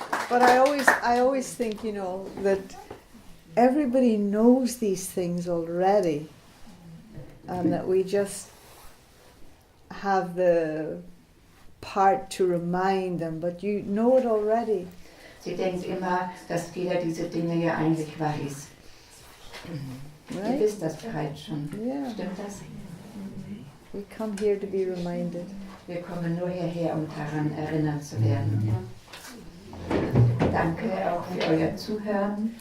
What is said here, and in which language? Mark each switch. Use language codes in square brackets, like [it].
[en] But I always think, that everybody knows these things already, and that we just have the part to remind them, but you know it already. [de] Sie denkt immer, dass jeder diese Dinge ja eigentlich weiß. Ihr [en] Right? [de] wisst das bereits schon. [en] Yeah. [de] Stimmt das? [en] We come here to be reminded. [de] Wir kommen nur hierher, um daran erinnert zu werden. Danke auch für euer Zuhören.